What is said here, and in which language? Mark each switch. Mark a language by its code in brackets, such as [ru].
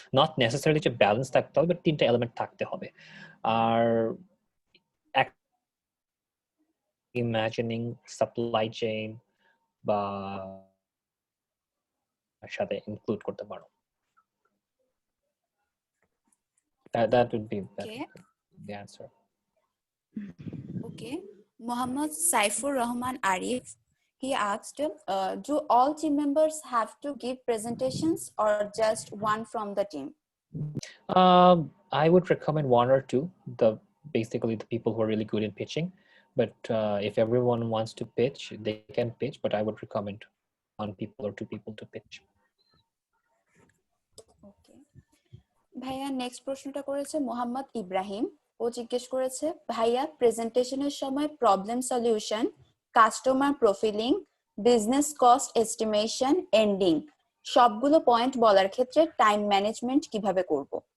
[bn] Not necessarily যে balance থাকতে হবে, বাট তিনটা এলিমেন্ট থাকতে হবে। আর ইমাজিনিং সাপ্লাই চেইন বা সাথে ইনক্লুড করতে পারো। [en] That would be the answer. Okay. Mohammad Saifur Rahman Arif, he asked, do all team members have to give presentations or just one from the team? I would recommend one or two, basically the people who are really good in pitching. But if everyone wants to pitch, they can pitch, but I would recommend one people or two people to pitch. Okay. [bn] ভাইয়া next প্রশ্নটা করেছে মোহাম্মদ ইব্রাহিম। ও জিজ্ঞেস করেছে, ভাইয়া প্রেজেন্টেশনের সময় problem solution, customer profiling, business cost estimation, ending সবগুলো point বলার ক্ষেত্রে টাইম ম্যানেজমেন্ট কিভাবে করব?